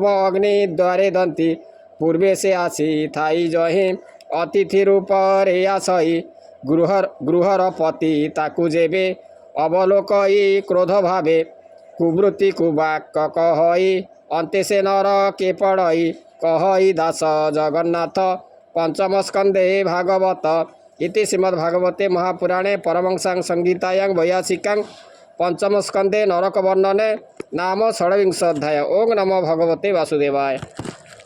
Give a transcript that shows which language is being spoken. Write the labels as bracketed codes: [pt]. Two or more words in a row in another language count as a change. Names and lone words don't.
[or] ଅଗ୍ନି ଦ୍ୱାରେ ଦନ୍ତି ପୂର୍ବେ ସେ ଆସି ଥାଇ ଯହିଁ ଅତିଥି ରୂପରେ ଆସଇ ଗୃହର ପତି ତାକୁ ଯେବେ ଅବଲୋକଇ କ୍ରୋଧ ଭାବେ କୁବୃତ୍ତି କୁବାକ କହଇ ଅନ୍ତେ ସେ ନର କେ ପଡ଼ଇ କହଇ ଦାସ ଜଗନ୍ନାଥ ପଞ୍ଚମ ସ୍କନ୍ଧେ ଭାଗବତ [sa] ଇତି ଶ୍ରୀମଦ୍ଭାଗବତେ ମହାପୁରାଣେ ପରମହଂସାଂ ସଂହିତାୟାଂ ବୈୟାସିକାଂ पंचम स्कंदे नरक वर्णने नाम षड्विंश अध्याय। ओं नमो भगवते वासुदेवाय।